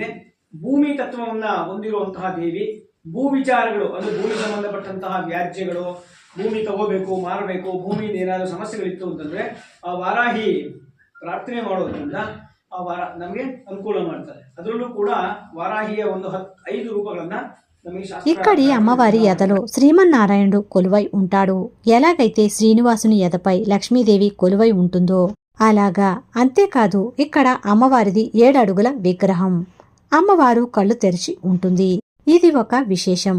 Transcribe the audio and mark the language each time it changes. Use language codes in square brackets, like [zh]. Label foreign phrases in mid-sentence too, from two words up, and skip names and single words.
[kn] ಭೂಮಿ ತತ್ವವನ್ನ ಹೊಂದಿರುವಂತಹ ದೇವಿ. ಭೂ ವಿಚಾರಗಳು ಅಂದ್ರೆ ಭೂಮಿ ಸಂಬಂಧಪಟ್ಟಂತಹ ವ್ಯಾಜ್ಯಗಳು, ಭೂಮಿ ತಗೋಬೇಕು, ಮಾರಬೇಕು, ಭೂಮಿಯಿಂದ ಏನಾದರೂ ಸಮಸ್ಯೆಗಳಿತ್ತು ಅಂತಂದ್ರೆ ಆ ವಾರಾಹಿ ಪ್ರಾರ್ಥನೆ ಮಾಡೋದ್ರಿಂದ ಆ ನಮಗೆ ಅನುಕೂಲ ಮಾಡ್ತಾರೆ. ಅದರಲ್ಲೂ ಕೂಡ ವಾರಾಹಿಯ ಒಂದು 5 ರೂಪಗಳನ್ನ [te] ఇక్కడి అమ్మవారి ఎదలో శ్రీమన్నారాయణుడు కొలువై ఉంటాడు. ఎలాగైతే శ్రీనివాసుని ఎదపై లక్ష్మీదేవి కొలువై ఉంటుందో అలాగా. అంతేకాదు, ఇక్కడ అమ్మవారిది 7 అడుగుల విగ్రహం. అమ్మవారు కళ్ళు తెరిచి ఉంటుంది. ఇది ఒక విశేషం.